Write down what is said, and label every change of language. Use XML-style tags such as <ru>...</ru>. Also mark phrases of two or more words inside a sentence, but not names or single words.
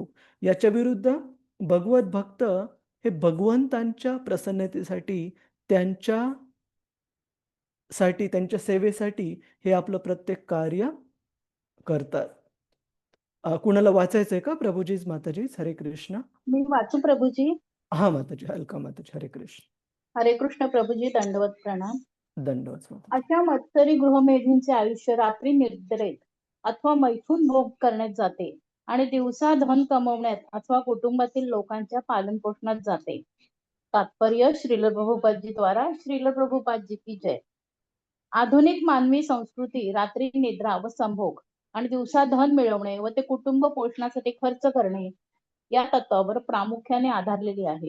<mr>याच्या विरुद्ध भगवत भक्त हे भगवंतांच्या प्रसन्नतेसाठी, त्यांच्या सेवेसाठी हे आपलं प्रत्येक कार्य करतात. कुणाला वाचायचंय का प्रभूजीज माताजीज? हरे कृष्ण. मी वाचू प्रभूजी? हा माताजी, हलका माताजी. हरे कृष्ण. हरे कृष्ण प्रभूजी, दंडवत प्रणाम. दंडवत माताजी. अशा मत्सरी गृहमेधींचे आयुष्य रात्री निद्रेत अथवा मैथून भोग करण्यात जाते आणि दिवसा धन कमवण्यात अथवा कुटुंबातील लोकांच्या पालन पोषणात जाते.</mr> <hi>तात्पर्य श्रील प्रभुपादजी द्वारा. श्रील प्रभुपादजी की जय.</hi> <mr>आधुनिक मानवी संस्कृती रात्री निद्रा व संभोग आणि दिवसा धन मिळवणे व ते कुटुंब पोषणासाठी खर्च करणे या तत्वावर प्रामुख्याने आधारलेली आहे.</mr>